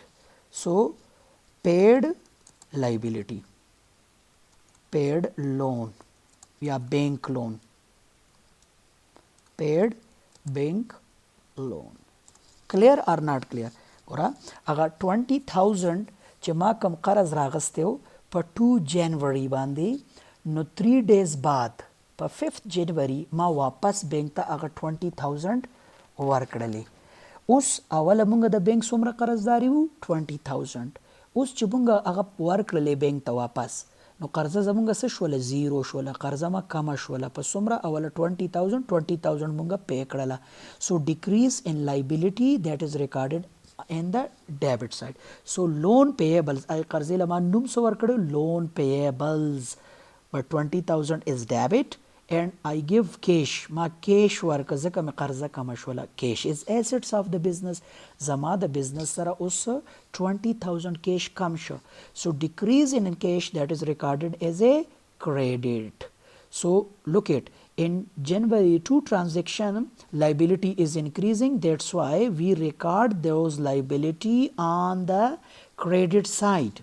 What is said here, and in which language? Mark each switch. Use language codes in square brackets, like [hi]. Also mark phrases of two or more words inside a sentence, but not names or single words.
[en] So paid liability, paid loan, yeah, bank loan, paid bank loan. Clear or not clear? [ps] Ora, agar 20,000 چې ما کم قرض راغستی و په 2 جنوري باندې، نو 3 days بعد په 5 جنوري ما واپس بینک ته هغه 20,000 ورکړلې. اوس اوله مونږ د بینک څومره قرضداري وو؟ 20,000. اوس چې مونږ هغه ورکړلې بینک ته واپس، نو قرضه زمونږ څه شوله؟ زیرو شوله. قرضه ما کمه شوله په څومره؟ اوله 20,000 مونږ پے کړله. [en] so decrease in liability that is recorded in the debit side. So loan payables, I قرضې له ما نوم څه ورکړو؟ loan payables, but 20,000 is debit and I give cash. [ps] ما cash ورکړه ځکه مې قرضه کمه شوله. [en] cash is assets of the business. [ps] زما د business سره اوس 20,000 cash کم شو. [en] So decrease in cash, that is recorded as a credit. So look at, in January 2 transaction, liability is increasing, that's why we record those liability on the credit side.